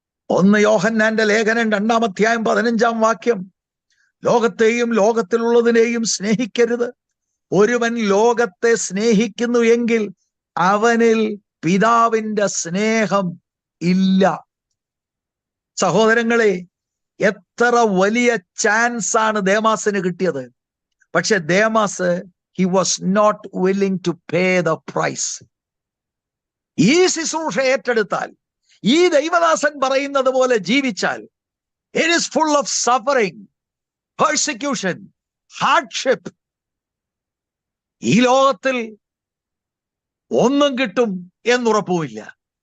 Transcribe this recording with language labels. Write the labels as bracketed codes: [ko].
[ml] 1 യോഹന്നാന്റെ ലേഖനം 2-ാം അധ്യായം 15-ാം വാക്യം, ലോകത്തെയും ലോകത്തിലുള്ളതിനെയും സ്നേഹിക്കരുത്. ഒരുവൻ ലോകത്തെ സ്നേഹിക്കുന്നു എങ്കിൽ അവനിൽ പിതാവിന്റെ സ്നേഹം ഇല്ല. സഹോദരങ്ങളെ, എത്ര വലിയ ചാൻസ് ആണ് ദേമാസിന് കിട്ടിയത്. പക്ഷെ Demas, [en] he was not willing to pay the price. [ml] ഈ ശുശ്രൂഷ ഏറ്റെടുത്താൽ, ഈ ദൈവദാസൻ പറയുന്നത് പോലെ ജീവിച്ചാൽ, [en] it is full of suffering, persecution, hardship. [ml] ഈ ലോകത്തിൽ ഒന്നും കിട്ടും എന്നുറപ്പുമില്ല.